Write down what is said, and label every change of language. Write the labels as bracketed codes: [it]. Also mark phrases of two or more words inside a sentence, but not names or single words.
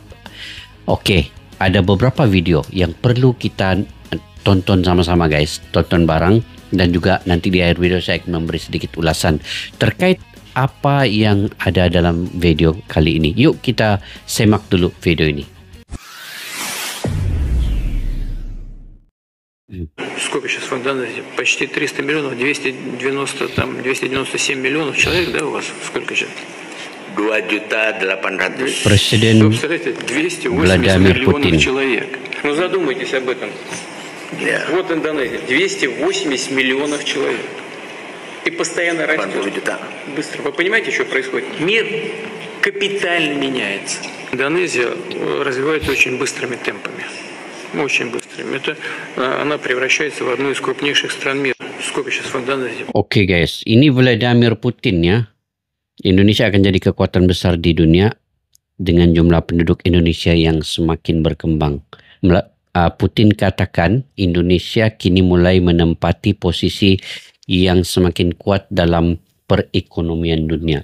[id] Oke, ada beberapa video yang perlu kita tonton sama-sama guys. Tonton bareng, dan juga nanti di akhir video saya akan memberi sedikit ulasan terkait apa yang ada dalam video kali ini. Yuk kita semak dulu video ini. [ru] Сколько сейчас в Индонезии? Почти 300 миллионов, 297 миллионов человек, да, у вас? Сколько сейчас? 2.800.000. [id] Presiden Vladimir Putin. [ru] Человек. Ну задумайтесь об этом. Вот Индонезия, 280 миллионов человек. И постоянно растет. Быстро. Вы понимаете, что происходит? Мир капитально меняется. Индонезия развивается очень быстрыми темпами. Очень быстрыми. Она превращается в одну из крупнейших стран мира. Сколько сейчас в Индонезии? [id] Oke guys, ini Vladimir Putin ya. Indonesia akan jadi kekuatan besar di dunia dengan jumlah penduduk Indonesia yang semakin berkembang. Putin katakan Indonesia kini mulai menempati posisi yang semakin kuat dalam perekonomian dunia.